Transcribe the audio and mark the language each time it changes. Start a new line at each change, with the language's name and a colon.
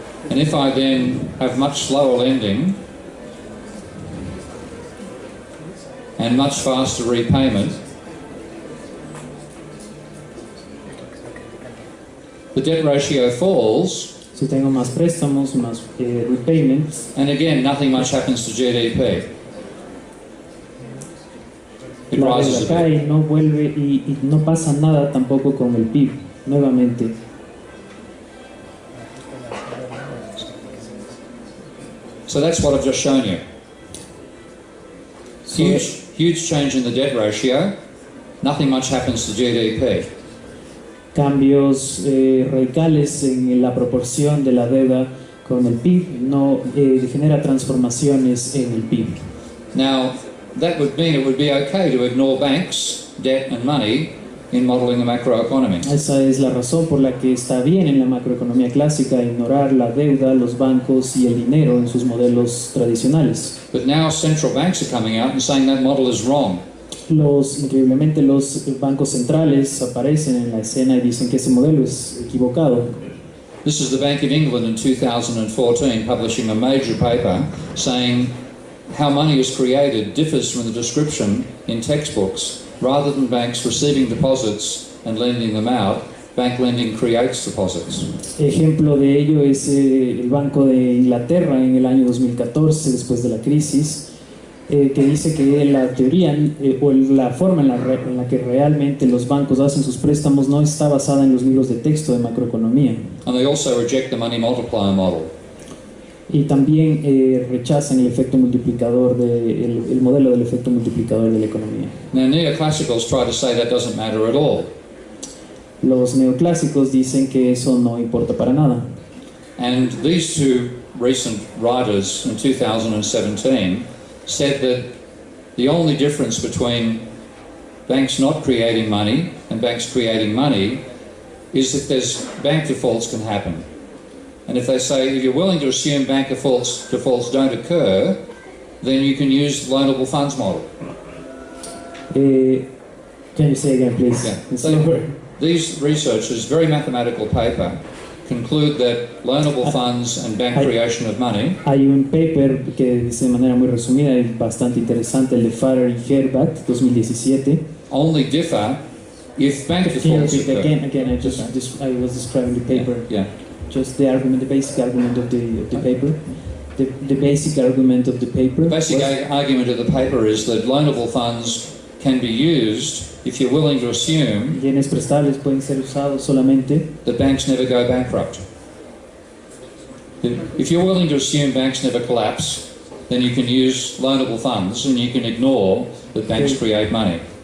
English: And if I then have much slower lending and much faster repayment, the debt ratio falls.
Spanish: Si tengo más préstamos, más repayments.
English: And again, nothing much happens to GDP.
Spanish: La deuda cae, no vuelve y no pasa nada tampoco con el PIB, nuevamente.
English: So that's what I've just shown you. Huge change in the debt ratio. Nothing much happens to GDP.
Spanish: Cambios radicales en la proporción de la deuda con el PIB no genera transformaciones en el PIB.
English: Now, that would mean it would be okay to ignore banks, debt and money in modeling the macroeconomy.
Spanish: Esa es la razón por la que está bien en la macroeconomía clásica ignorar la deuda, los bancos y el dinero en sus modelos tradicionales.
English: But now central banks are coming out and saying that model is wrong.
Spanish: Increíblemente los bancos centrales aparecen en la escena y dicen que ese modelo es equivocado.
English: This is the Bank of England in 2014 publishing a major paper saying how money is created differs from the description in textbooks. Rather than banks receiving deposits and lending them out, bank lending creates deposits.
Spanish: Ejemplo de ello es el Banco de Inglaterra en el año 2014, después de la crisis, que dice que la teoría o la forma en la que realmente los bancos hacen sus préstamos no está basada en los libros de texto de macroeconomía.
English: And they also reject the money multiplier model.
Spanish: Y también rechazan el efecto multiplicador el modelo del efecto multiplicador de la economía.
English: Now neoclassicals try to say that doesn't matter at all.
Spanish: Los neoclásicos dicen que eso no importa para nada.
English: And these two recent writers in 2017 said that the only difference between banks not creating money and banks creating money is that there's bank defaults can happen. And if they say, if you're willing to assume bank defaults don't occur, then you can use the loanable funds model. Can you say again, please? Yeah. These researchers, very mathematical paper, conclude that loanable funds and bank creation of money.
Spanish: Hay un paper que dice de manera muy resumida y bastante interesante, el de Farrer y Herbat, 2017.
English: Only differ if bank defaults occur. Again, I was describing the paper. Yeah. Just the argument, the basic argument of the paper. The basic argument of the paper. The basic argument of the paper is that loanable funds can be used if you're willing to assume
Spanish: bienes prestables pueden ser usados solamente
English: that banks never go bankrupt. If you're willing to assume banks never collapse, then you can use loanable funds and you can ignore that banks create money.